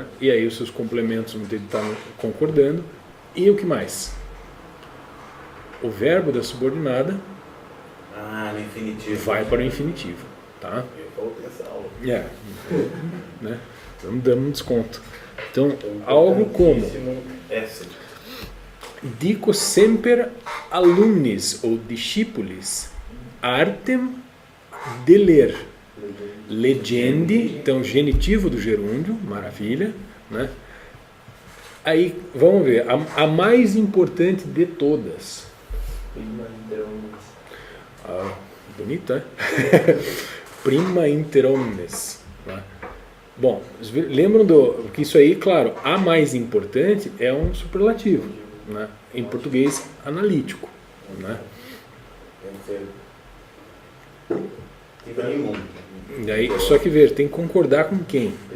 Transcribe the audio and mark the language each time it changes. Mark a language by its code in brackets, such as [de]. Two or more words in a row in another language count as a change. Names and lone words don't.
[pt] E aí os seus complementos vão ter que estar concordando. E o que mais? O verbo da subordinada no infinitivo. vai para o infinitivo. Tá? outra essa aula. Né? Vamos dando um desconto. Então, algo como [la] dico semper alumnis [pt] ou [la] discipulis artem [pt] de ler. Legendi, então genitivo do gerúndio, maravilha, né? Aí, vamos ver, a mais importante de todas. Bonito, é? [la] Prima inter omnes. [pt] Né? Bom, lembram que isso aí, claro, a mais importante é um superlativo, né? Em português analítico, né? E aí, só que ver, tem que concordar com quem?